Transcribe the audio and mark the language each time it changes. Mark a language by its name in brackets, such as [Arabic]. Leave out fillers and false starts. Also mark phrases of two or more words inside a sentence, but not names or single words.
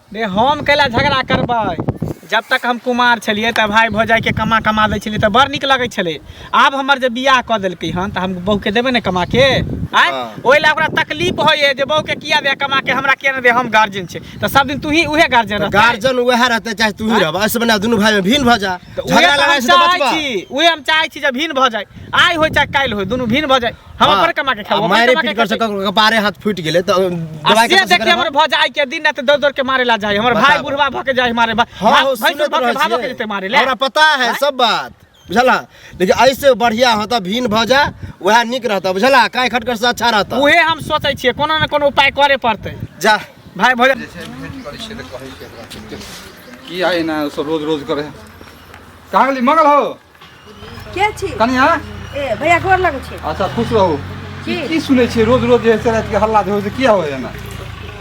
[Maithili] रे हम कैला झगड़ा करबै जब तक हम कुमार छलिए त भाई भौजाई के कमा दै छलिए त बड़ निक लगै छले आब हमर जे बियाह क देलकै हन त हम बहू के देबे ने कमा के ओइ ला ओकरा तकलीफ होय जे बहू के किया दे कमा के हमरा के न दे हम गार्जियन छै त सब दिन तू ही उहे गार्जियन रह गार्जियन उहे रहते चाहे तू ही रह ऐसे बना दोनों भाई में भिन्न भ जा झगड़ा लड़ाई से बचबा उहे हम चाहै छी जे भिन्न भ जाय आइ होय चाहे काल होय दोनों भिन्न भ जाय हम पर कमा के खाओ मारे पीट कर सक कपारे हाथ फूट गेले त दवाई के देख हमर भौजाई के दिन रात दौड़ के मारे ला जाय हमर भाई बुढ़वा भ के जाय मारे भाई के मारे ले हमरा पता है सब बात बुझला लेकिन ऐसे बढ़िया होता भिन्न भ जा वह निक रहता बुझला काय खटकर से अच्छा रहता उहे हम सोचै छियै कोनो न कोनो उपाय करे पड़तै जा भाई भौजाई करे छै त कहै की आइ ना रोज रोज करे कहाँ गेली मंगल हो के छी कनिया ए भैया गोर लगै छै अच्छा खुश रहू की सुनै छी रोज रोज जे रात के हल्ला होय से किया होय ना